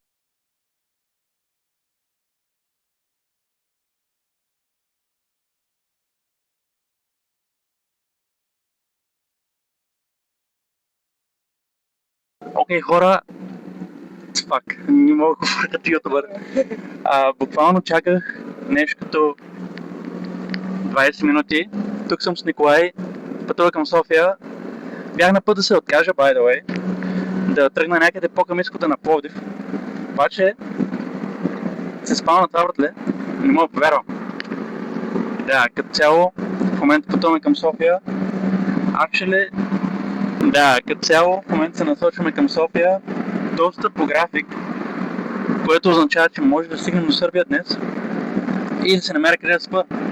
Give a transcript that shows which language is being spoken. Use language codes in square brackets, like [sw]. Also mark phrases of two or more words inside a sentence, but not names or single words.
[bg] Окей, хора, пак, не мога да говоря като ютубър. Буквално чаках нещо като 20 минути. Тук съм с Николай, пътува към София. Бях на път да се откажа, [en] by the way, [bg] да тръгна някъде по-към изхода на Пловдив. Обаче се спал на това, братле, не мога да повярвам. Да, като цяло, в момента пътуваме към София. Като цяло, в момента се насочваме към София, доста по график, което означава, че може да стигнем до Сърбия днес и да се намеря къде да спа.